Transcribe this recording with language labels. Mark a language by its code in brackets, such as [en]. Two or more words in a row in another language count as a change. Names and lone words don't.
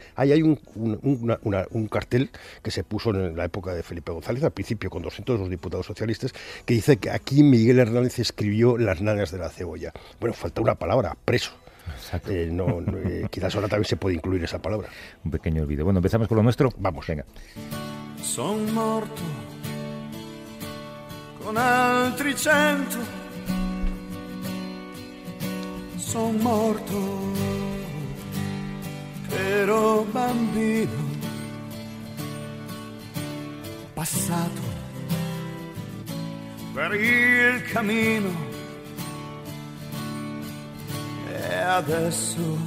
[es] Ahí hay un cartel que se puso en la época de Felipe González, al principio con 202 diputados socialistas, que dice que aquí Miguel Hernández escribió las nanas de la cebolla. Bueno, falta una palabra: preso. Quizás ahora también se puede incluir esa palabra. Un pequeño olvido. Bueno, ¿empezamos con lo nuestro? Vamos. Venga. [it] Son morto con altri 100. Son morto che ero bambino, passato per il cammino e adesso